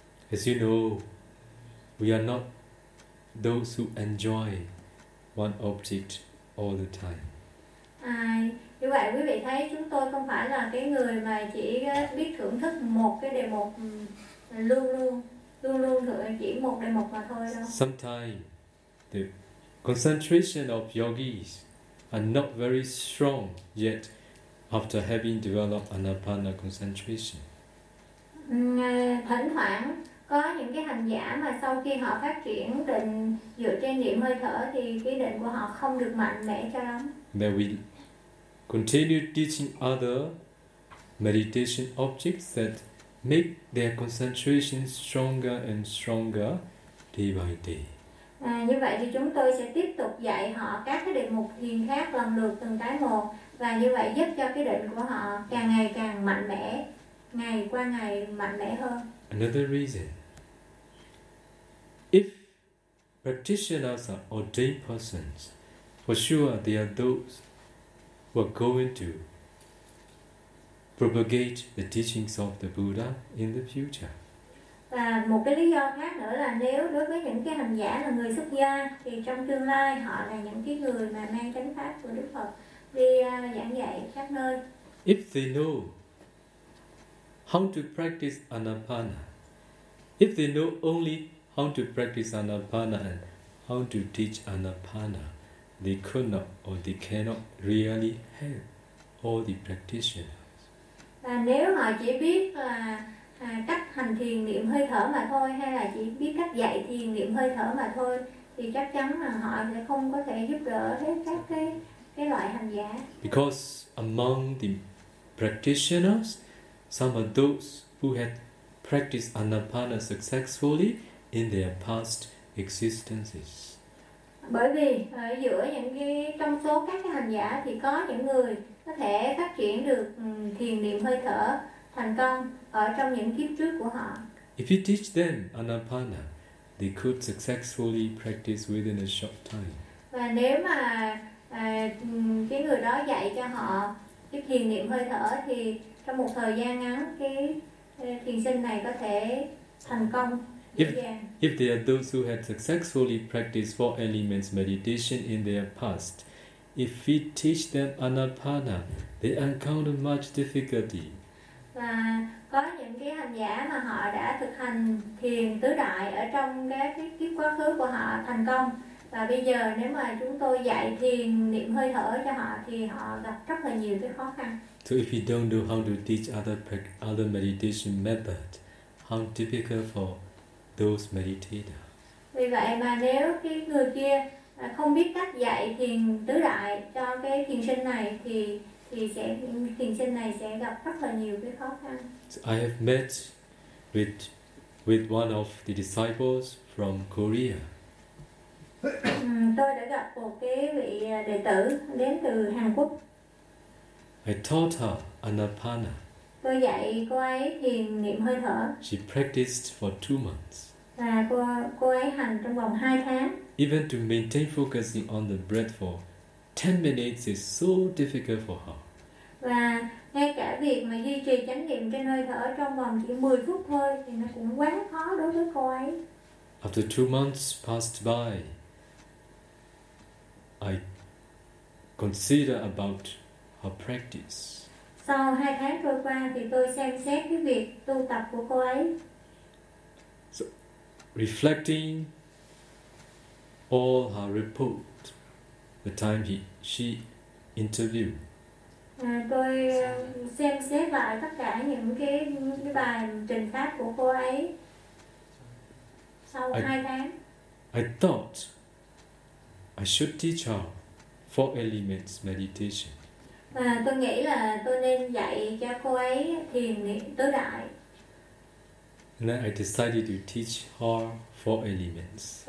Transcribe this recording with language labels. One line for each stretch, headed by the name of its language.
English: As you know, we are not those who enjoy one object all the time.
Vietnamese: Như vậy quý vị thấy chúng tôi không phải là cái người mà chỉ biết thưởng thức một cái đề mục luôn luôn thưởng chỉ một đề mục mà thôi đâu.
English: Sometimes the concentration of yogis are not very strong yet after having developed anapana concentration.
Vietnamese: Thỉnh thoảng có những cái hành giả mà sau khi họ phát triển định dựa trên niệm hơi thở thì cái định của họ không được mạnh mẽ cho lắm.
English: They will continue teaching other meditation objects that make their concentration stronger and stronger day by day.
Vietnamese: Như vậy thì chúng tôi sẽ tiếp tục dạy họ các cái đề mục thiền khác lần lượt từng cái một, và như vậy giúp cho cái định của họ càng ngày càng mạnh mẽ, ngày qua ngày mạnh mẽ hơn.
English: Another reason, if practitioners are ordained persons, for sure they are those who are going to propagate the teachings of the Buddha in the future.
Vietnamese: Và một cái lý do khác nữa là nếu đối với những cái hành giả là người xuất gia thì trong tương lai họ là những cái người mà mang chánh pháp của Đức Phật đi giảng dạy khắp nơi.
English: If they know how to practice anapana, if they know only how to practice anapana and how to teach anapana, they could not or they cannot really help all the practitioners.
Vietnamese: Và nếu họ chỉ biết là cách hành thiền niệm hơi thở mà thôi, hay là chỉ biết cách dạy thiền niệm hơi thở mà thôi, thì chắc chắn là họ sẽ không có thể giúp đỡ hết các cái loại hành giả.
English: Because among the practitioners, some of those who had practiced Anapana successfully in their past existences.
Vietnamese: Bởi vì ở giữa những cái trong số các cái hành giả thì có những người có thể phát triển được thiền niệm hơi thở thành công ở trong những kiếp trước của họ.
English: If you teach them Anapana, they could successfully practice within a short time.
Vietnamese: Và nếu mà cái người đó dạy cho họ cái thiền niệm hơi thở thì trong một thời gian ngắn cái thiền sinh này có thể thành công.
English: If there are those who had successfully practiced four elements meditation in their past, if we teach them Anapana, they encounter much difficulty.
Vietnamese: Và có những cái hành giả mà họ đã thực hành thiền tứ đại ở trong cái kiếp quá khứ của họ thành công. Và bây giờ nếu mà chúng tôi dạy thiền niệm hơi thở cho họ thì họ gặp rất là nhiều cái khó khăn.
English: So if you don't know how to teach other meditation method, how difficult for those meditator.
Vietnamese: Vì vậy mà nếu cái người kia không biết cách dạy thiền tứ đại cho cái thiền sinh này thì sẽ thiền sinh này sẽ gặp rất là nhiều cái khó khăn.
English: So I have met with one of the disciples from Korea.
Vietnamese: Tôi đã gặp một cái vị đệ tử đến từ Hàn Quốc.
English: I taught her Anapana.
Vietnamese: Tôi dạy cô ấy thiền niệm hơi thở.
English: She practiced for 2 months.
Vietnamese: Và cô ấy hành trong vòng 2 tháng.
English: Even to maintain focusing on the breath for 10 minutes is so difficult for her.
Vietnamese: Và ngay cả việc mà duy trì chánh niệm trên hơi thở trong vòng chỉ 10 phút thôi thì nó cũng quá khó đối với cô ấy.
English: After 2 months passed by, I consider about her practice.
Vietnamese: Sau 2 tháng trôi qua thì tôi xem xét cái việc tu tập của cô ấy.
English: So, reflecting all her report, the time she interviewed.
Vietnamese: Tôi xem xét lại tất cả những cái bài trình pháp của cô ấy.
English: I thought I should teach her four elements meditation.
Vietnamese: Và tôi nghĩ là tôi nên dạy cho cô ấy thiền niệm tứ đại.
English: And then I decided to teach her four elements.